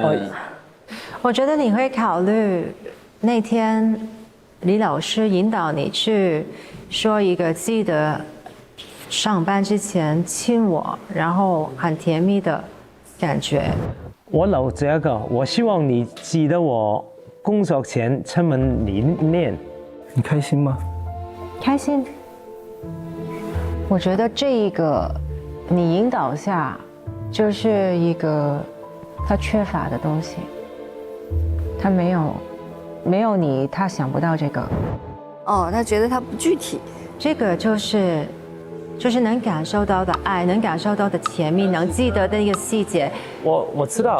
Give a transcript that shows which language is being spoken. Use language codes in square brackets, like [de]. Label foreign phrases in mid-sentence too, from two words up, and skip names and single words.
[zh] 我覺得你會考慮那天李老師引導你去說一個記得上班之前親我，然後很甜蜜的感覺。我留這一個，我希望你記得我工作前親吻你面，你開心嗎？開心。我覺得這一個你引導下，就是一個他缺乏的東西，他沒有你，他想不到這個。哦，他覺得他不具體。這個就是能感受到的愛，能感受到的甜蜜，能記得的一個細節。我知道。